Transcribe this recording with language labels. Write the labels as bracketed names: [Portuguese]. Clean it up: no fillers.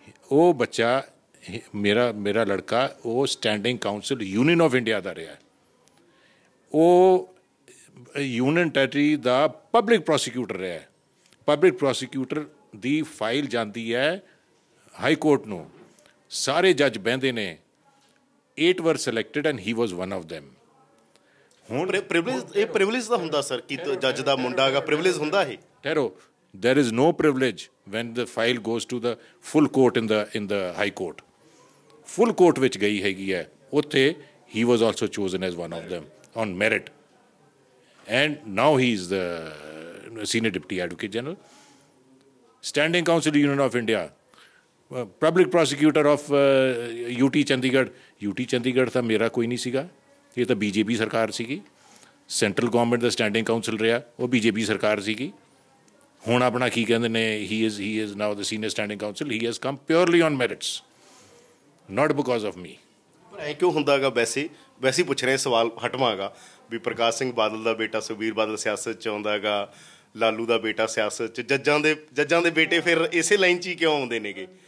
[Punjabi] ਉਹ ਬੱਚਾ ਮੇਰਾ ਲੜਕਾ ਉਹ standing council union of India ਦਾ ਰਿਹਾ। ਉਹ ਯੂਨੀਅਨ ਟੈਰੀਟਰੀ ਦਾ ਪਬਲਿਕ ਪ੍ਰੋਸੀਕਿਊਟਰ ਰਿਹਾ। ਪਬਲਿਕ ਪ੍ਰੋਸੀਕਿਊਟਰ ਦੀ ਫਾਈਲ ਜਾਂਦੀ ਹੈ ਹਾਈ ਕੋਰਟ ਨੂੰ, ਸਾਰੇ ਜੱਜ ਬਹਿੰਦੇ ਨੇ। [English] 8 were selected and he was one of them। [Punjabi] ਹੁਣ ਪ੍ਰਿਵਿਲੇਜ ਤਾਂ ਹੁੰਦਾ ਸਰ ਕਿ ਜੱਜ ਦਾ ਮੁੰਡਾ ਹੈਗਾ, ਪ੍ਰਿਵਿਲੇਜ ਹੁੰਦਾ ਇਹ? ਠਹਿਰੋ, [English] there is no privilege when the file goes to the full court in the high court। full court [Punjabi] ਵਿੱਚ ਗਈ ਹੈਗੀ ਹੈ, ਉੱਥੇ [English] he was also chosen as one of them on merit and now he is the senior deputy advocate general, standing counsel union of India, public prosecutor of UT Chandigarh [Punjabi] ਤਾਂ ਮੇਰਾ ਕੋਈ ਨਹੀਂ ਸੀਗਾ, ਇਹ ਤਾਂ BJP ਸਰਕਾਰ ਸੀਗੀ। ਸੈਂਟਰਲ ਗੌਰਮੈਂਟ ਦਾ standing council ਰਿਹਾ, ਉਹ BJP ਸਰਕਾਰ ਸੀਗੀ। ਹੁਣ ਆਪਣਾ ਕੀ ਕਹਿੰਦੇ ਨੇ, [English] He is now the senior standing counsel. He has come purely on merits, not because of me. [Punjabi] ਪਰ ਐਂ ਕਿਉਂ ਹੁੰਦਾ ਹੈਗਾ? ਵੈਸੇ ਹੀ ਪੁੱਛ ਰਹੇ ਸਵਾਲ ਹਟਵਾਂਗਾ ਵੀ ਪ੍ਰਕਾਸ਼ ਸਿੰਘ ਬਾਦਲ ਦਾ ਬੇਟਾ ਸੁਖਬੀਰ ਬਾਦਲ ਸਿਆਸਤ 'ਚ ਆਉਂਦਾ ਹੈਗਾ, ਲਾਲੂ ਦਾ ਬੇਟਾ ਸਿਆਸਤ 'ਚ, ਜੱਜਾਂ ਦੇ ਬੇਟੇ ਫਿਰ ਇਸੇ ਲਾਈਨ 'ਚ ਹੀ ਕਿਉਂ ਆਉਂਦੇ ਨੇਗੇ?